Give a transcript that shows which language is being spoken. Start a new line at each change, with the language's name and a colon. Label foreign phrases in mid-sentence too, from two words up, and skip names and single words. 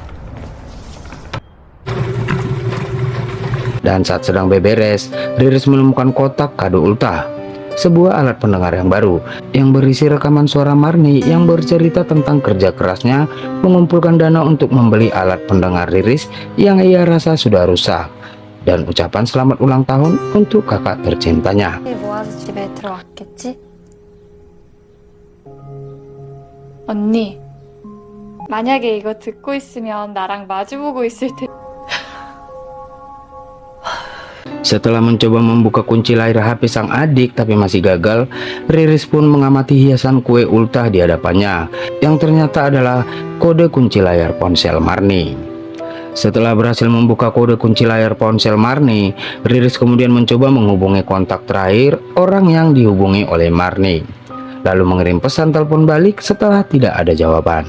Indonesian: Dan saat sedang beberes, Riris menemukan kotak kado ultah, sebuah alat pendengar yang baru yang berisi rekaman suara Marni yang bercerita tentang kerja kerasnya mengumpulkan dana untuk membeli alat pendengar Riris yang ia rasa sudah rusak, dan ucapan selamat ulang tahun untuk kakak tercintanya.
Korean: 모아서 집에 들어왔겠지? 언니, 만약에 이거 듣고 있으면 나랑 마주보고 있을 테.
Indonesian: Setelah mencoba membuka kunci layar HP sang adik tapi masih gagal, Riris pun mengamati hiasan kue ultah di hadapannya yang ternyata adalah kode kunci layar ponsel Marni. Setelah berhasil membuka kode kunci layar ponsel Marni, Riris kemudian mencoba menghubungi kontak terakhir orang yang dihubungi oleh Marni, lalu mengirim pesan telepon balik setelah tidak ada jawaban.